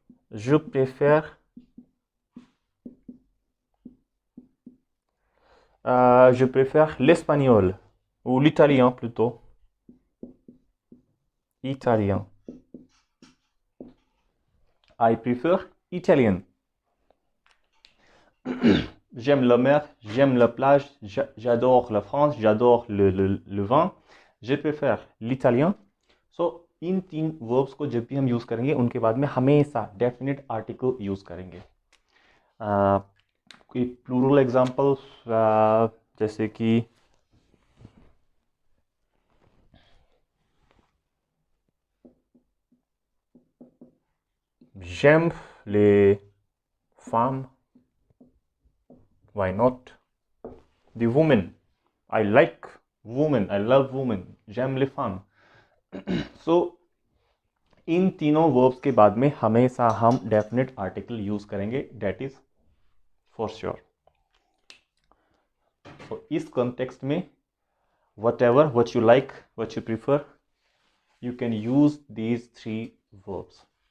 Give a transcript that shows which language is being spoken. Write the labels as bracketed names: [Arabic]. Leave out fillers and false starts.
[French] je préfère l'espagnol ou l'italien plutôt, italien, [English] I prefer Italian, [French] j'aime la mer, j'aime la plage, j'adore la France, j'adore le vin, je préfère l'italien। [Hindi] So in 3 verbs को जब भी हम use करेंगे उनके बाद में हमेशा definite article use करेंगे। कोई प्लूरल एग्जांपल जैसे कि [French] j'aime les femmes, [English] why not, the women, I like women, I love women, j'aime les femmes। [Hindi] सो इन तीनों वर्ब्स के बाद में हमेशा हम डेफिनेट आर्टिकल यूज करेंगे, [English] That is for sure. [Hindi] तो इस कॉन्टेक्स्ट में [English] Whatever what you like, what you prefer, you can use these 3 verbs.